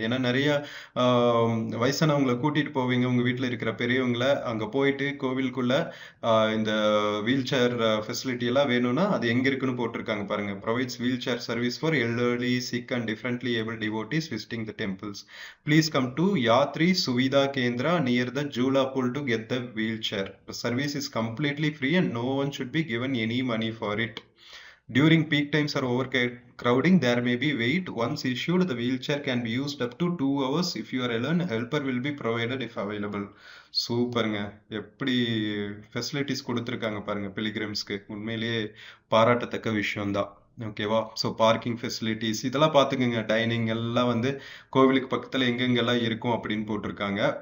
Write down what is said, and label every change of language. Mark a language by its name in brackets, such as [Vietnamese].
[Tamil] ஏன்னா நிறைய வயசானவங்களை கூட்டிட்டு போவீங்க, உங்க வீட்டில் இருக்கிற பெரியவங்களை அங்கே போயிட்டு கோவிலுக்குள்ள இந்த வீல் சேர் ஃபெசிலிட்டி எல்லாம் வேணும்னா அது எங்க இருக்குன்னு போட்டிருக்காங்க பாருங்க. [English] Provides wheel chair service for elderly, sick and differently able devotees visiting the temples. Please come to Yatri Suvidha Kendra near the Jula Pool to get the wheelchair. The service is completely free and no one should be given any money for it. During peak times or overcrowding, there may be wait. Once issued, the wheelchair can be used up to 2 hours. If you are alone, helper will be provided if available. [Tamil] சூப்பருங்க, எப்படி facilities கொடுத்துருக்காங்க பாருங்க பிலிகிரிம்ஸ்க்கு. உண்மையிலேயே பாராட்டத்தக்க விஷயம்தான். ஓகேவா? So parking facilities இதெல்லாம் பார்த்துக்குங்க. டைனிங் எல்லாம் வந்து கோவிலுக்கு பக்கத்தில் எங்கெங்கெல்லாம் இருக்கும் அப்படின்னு போட்டிருக்காங்க.